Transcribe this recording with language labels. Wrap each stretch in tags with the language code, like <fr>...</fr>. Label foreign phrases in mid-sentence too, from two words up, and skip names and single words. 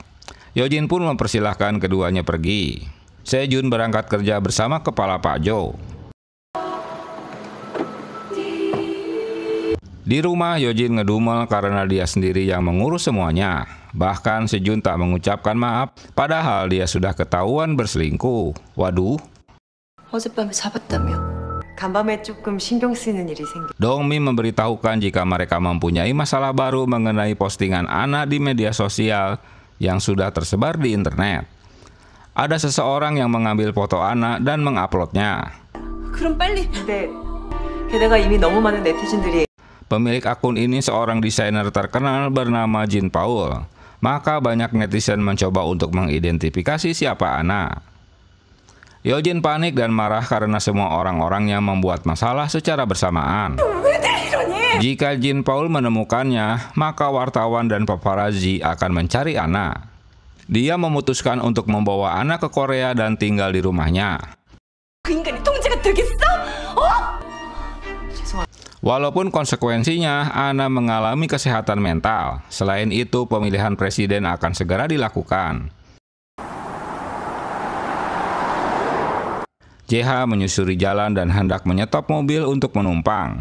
<id>Yojin pun mempersilahkan keduanya pergi. Sejun berangkat kerja bersama kepala Pak Jo. Di rumah, Yojin ngedumel karena dia sendiri yang mengurus semuanya. Bahkan Sejun tak mengucapkan maaf, padahal dia sudah ketahuan berselingkuh. Waduh.</id> <ko>어젯밤에 잡았다며. 간밤에 조금 신경 쓰이는 일이 생겨.</ko> <id>Dongmi memberitahukan jika mereka mempunyai masalah baru mengenai postingan Anna di media sosial yang sudah tersebar di internet. Ada seseorang yang mengambil foto Anna dan menguploadnya.</id> <ko>그럼 빨리. 네. 게다가 이미 너무 많은 네티즌들이</ko> <id>Pemilik akun ini seorang desainer terkenal bernama Jin Paul. Maka banyak netizen mencoba untuk mengidentifikasi siapa Anna. Yojin panik dan marah karena semua orang-orang yang membuat masalah secara bersamaan. Jika Jin Paul menemukannya, maka wartawan dan paparazzi akan mencari Anna. Dia memutuskan untuk membawa Anna ke Korea dan tinggal di rumahnya.</id> <ko>그 인간이 통제가 되겠어?</ko> <id>Walaupun konsekuensinya, Anna mengalami kesehatan mental. Selain itu, pemilihan presiden akan segera dilakukan. JH menyusuri jalan dan hendak menyetop mobil untuk menumpang.</id>